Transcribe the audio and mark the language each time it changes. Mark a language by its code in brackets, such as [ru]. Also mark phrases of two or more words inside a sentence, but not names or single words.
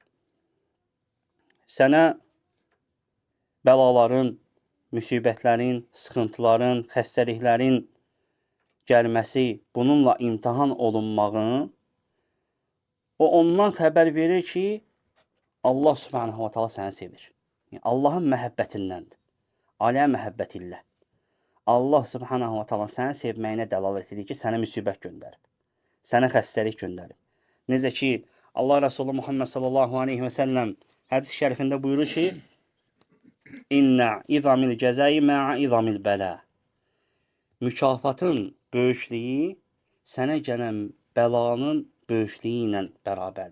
[az] Sənə bəlaların, müsibətlərin, sıxıntıların, xəstəliklərin gəlməsi, bununla imtihan olunmağın, o ondan xəbər verir ki, Allah [ar] سبحانه وتعالى [az] səni sevir. Yəni, Allahın məhəbbətindəndir. [ar] على محبة الله. [az] Allah [ar] سبحانه وتعالى [az] səni sevməyinə dəlalət edir ki, sənə müsibət göndərib. Sənə xəstəlik göndərib. Necə ki, Allah Resulü Muhammed [ar] صلى الله عليه وسلم [az] hadis-i şərifində buyurur ki, [ar] إن عظم الجزاء مع عظم البلاء. [az] Mükafatın böyüklüyü sənə gələn bəlanın böyüklüyü ilə bərabərdir.